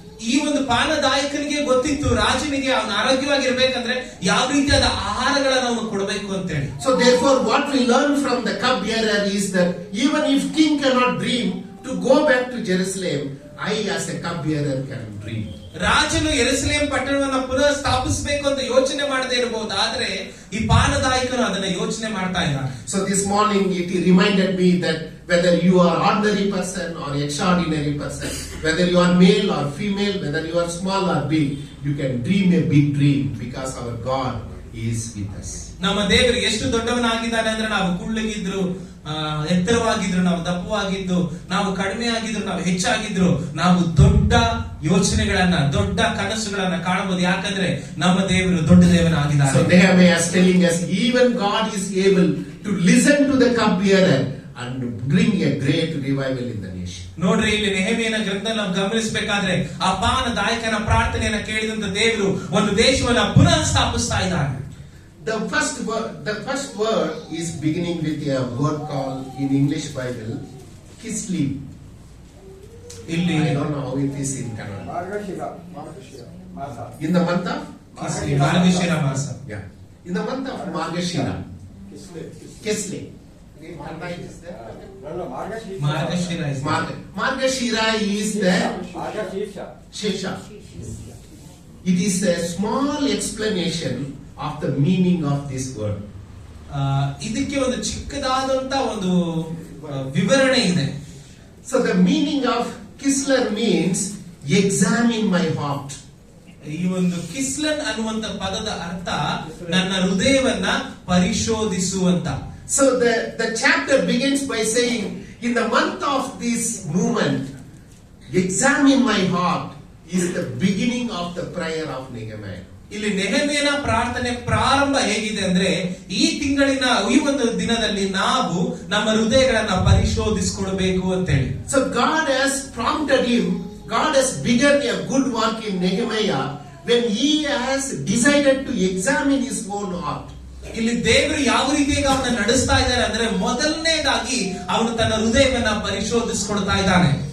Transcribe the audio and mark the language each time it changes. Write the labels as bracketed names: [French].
[Kannada] ಈ ಒಂದು ಪಾನದಾಯಕನಿಗೆ ಗೊತ್ತಿತ್ತು ರಾಜನಿಗೆ ಅವನು ಆರೋಗ್ಯವಾಗಿರ್ಬೇಕಂದ್ರೆ ಯಾವ ರೀತಿಯಾದ ಆಹಾರಗಳನ್ನು ಅವನು ಕೊಡಬೇಕು ಅಂತ ಹೇಳಿ. [English] So therefore what we learn from the cupbearer is that even if king cannot dream to go back to Jerusalem, I as a cupbearer can dream. [Kannada] ರಾಜನು ಯೆರೂಸಲೇಮ್ ಪಟ್ಟಣವನ್ನು ಪುನಃ ಸ್ಥಾಪಿಸಬೇಕು ಅಂತ ಯೋಚನೆ ಮಾಡದೇ ಇರಬಹುದು, ಆದ್ರೆ ಈ ಪಾನದಾಯಕನು ಅದನ್ನ ಯೋಚನೆ ಮಾಡ್ತಾ ಇದ್ದಾನೆ. [English] So this morning it reminded me that whether you are ordinary person or extraordinary person, whether you are male or female, whether you are small or big, you can dream a big dream because our God is with us. [Kannada] ನಮ್ಮ ದೇವರು ಎಷ್ಟು ದೊಡ್ಡವನಾಗಿದ್ದಾನೆ ಅಂದ್ರೆ ನಾವು ಕುಳ್ಳಗಿದ್ರು, ಎತ್ತರವಾಗಿದ್ರು, ನಾವು ದಪ್ಪವಾಗಿದ್ದು, ನಾವು ಕಡಿಮೆ ಆಗಿದ್ರು, ನಾವು ಹೆಚ್ಚಾಗಿದ್ರು, ನಾವು ದೊಡ್ಡ ಯೋಚನೆಗಳನ್ನ, ದೊಡ್ಡ ಕನಸುಗಳನ್ನ ಕಾಣಬಹುದು. ಯಾಕಂದ್ರೆ ನಮ್ಮ ದೇವರು ದೊಡ್ಡ ದೇವನಾಗಿದ್ದಾನೆ. [English] So Nehemiah is telling us, even God is able to listen to the cupbearer and bring a great revival in the nation. [Kannada] ನೋಡ್ರಿ, ಇಲ್ಲಿ ನೆಹೆಮೀಯನ ಗ್ರಂಥ ನಾವು ಗಮನಿಸಬೇಕಾದ್ರೆ ಆ ಪಾನದಾಯಕನ ಪ್ರಾರ್ಥನೆಯನ್ನ ಕೇಳಿದಂತ ದೇವರು ಒಂದು ದೇಶವನ್ನ ಪುನಃ ಸ್ಥಾಪಿಸ್ತಾ ಇದ್ದಾನೆ. [English] The first word is beginning with a word called in English Bible, Kislev. [Kannada] ಇಲ್ಲಿ [English] I don't know how it is in Kannada. [Kannada] ಮಾರ್ಗಶಿರ ಮಾಸ. [English] In the month of [Kannada] ಮಾರ್ಗಶಿರ ಮಾಸ. [English] yeah, in the month of Margashira, [Kannada] ಕಿಸ್ಲೆ. [English] Kislev. In Kannada it is there. [Kannada] ಅಲ್ಲ, ಮಾರ್ಗಶೀರ್ಷ. [English] Margashira is Margashira is the [Kannada] Margashirsha. Shesha. [English] It is a small explanation of the meaning of this word. [Kannada] ಇದಕ್ಕೆ ಒಂದು ಚಿಕ್ಕದಾದಂತ ಒಂದು ವಿವರಣೆ ಇದೆ. [English] So the meaning of Kislev means examine my heart. [Kannada] ಈ ಒಂದು ಕಿಸ್ಲನ್ ಅನ್ನುವಂತ ಪದದ ಅರ್ಥ ನನ್ನ ಹೃದಯವನ್ನ ಪರಿಶೋಧಿಸುವಂತ. [English] So the chapter begins by saying, in the month of this movement, examine my heart is the beginning of the prayer of Nehemiah. [Kannada] ಇಲ್ಲಿ ನೆಹೆಮೀಯನ ಪ್ರಾರ್ಥನೆ ಪ್ರಾರಂಭ ಹೇಗಿದೆ ಅಂದ್ರೆ, ಈ ತಿಂಗಳಿನ ಈ ಒಂದು ದಿನದಲ್ಲಿ ನಾವು ನಮ್ಮ ಹೃದಯಗಳನ್ನ ಪರಿಶೋಧಿಸಿಕೊಳ್ಬೇಕು ಅಂತ ಹೇಳಿ. [English] So God has prompted him, God has begun a good work in Nehemiah when he has decided to examine his own heart. [Kannada] ಇಲ್ಲಿ ದೇವರು ಯಾವ ರೀತಿಯಾಗಿ ಅವನ್ನ ನಡೆಸ್ತಾ ಇದ್ದಾರೆ ಅಂದ್ರೆ, ಮೊದಲನೇದಾಗಿ ಅವನು ತನ್ನ ಹೃದಯವನ್ನ ಪರಿಶೋಧಿಸಿಕೊಳ್ತಾ ಇದ್ದಾನೆ.